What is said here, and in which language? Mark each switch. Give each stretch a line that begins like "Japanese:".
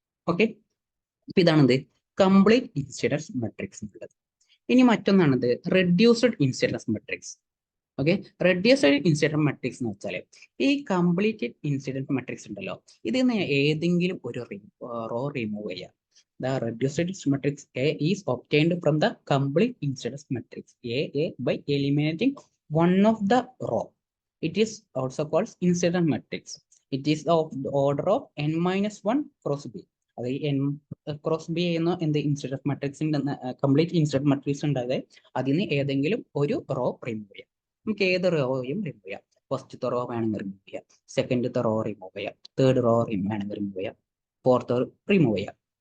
Malayalam: Okay, ഇതാണെന്ത് complete incidents matrix എന്നുള്ളത്. ഇനി മറ്റൊന്നാണിത് reduced incidents matrix. Okay, reduced incidents matrix എന്ന് വെച്ചാൽ ഈ കംപ്ലീറ്റ് ഇൻസിഡൻസ് മെട്രിക്സ് ഉണ്ടല്ലോ, ഇതിൽ നിന്ന് ഏതെങ്കിലും ഒരു റോ റിമൂവ് ചെയ്യാം.
English: The reduced matrix A is obtained from the complete incidence matrix A by eliminating one of the row. It is also called incidence matrix. It is of the order of n-1 cross B.
Malayalam: അത് n cross B ചെയ്യുന്ന എന്ത് incidents മെട്രിക്സിന്റെ complete incidents matrix ഉണ്ടായത്, അതിന് ഏതെങ്കിലും ഒരു raw remove ചെയ്യാം. നമുക്ക് ഏത് റോയും റിമൂവ് ചെയ്യാം. ഫസ്റ്റത്തെ റോ വേണമെങ്കിൽ റിമൂവ് ചെയ്യാം, സെക്കൻഡത്തെ റോ റിമൂവ് ചെയ്യാം, തേർഡ് റോ വേണമെങ്കിൽ റിമൂവ് ചെയ്യാം, ഫോർത്ത് റിമൂവ് ചെയ്യാം.